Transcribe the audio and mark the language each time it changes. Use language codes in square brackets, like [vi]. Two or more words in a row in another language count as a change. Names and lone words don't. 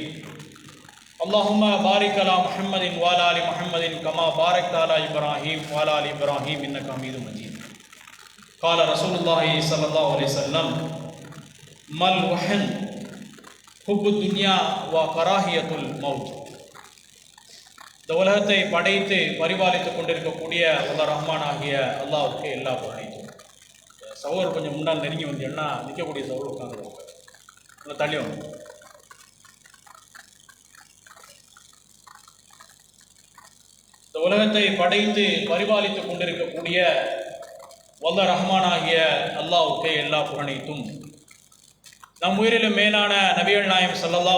[ar] اللهم بارك على محمد وعلى آل محمد كما باركت على إبراهيم وعلى آل إبراهيم إنك حميد مجيد. قال رسول الله صلى الله عليه وسلم: ما الوحن حب الدنيا وكراهية الموت. [ta] இந்த உலகத்தை படைத்து பரிபாலித்துக் கொண்டிருக்கக்கூடிய அல்லா ரஹ்மான் ஆகிய அல்லாஹ்வுக்கு எல்லா புகழும். சகோதரர் கொஞ்சம் முன்னால் நெருங்கி வந்தீங்கன்னா நிற்கக்கூடிய சகோதரர் உட்காந்துருவாங்க, தள்ளி வந்து. இந்த உலகத்தை படைத்து பரிபாலித்துக் கொண்டிருக்கக்கூடிய வல்ல ரஹ்மானாகிய அல்லாஹ்வுக்கே எல்லா புகழைத்தும், நம் உயிரிலும் மேலான நபிகள் நாயகம் ஸல்லல்லாஹு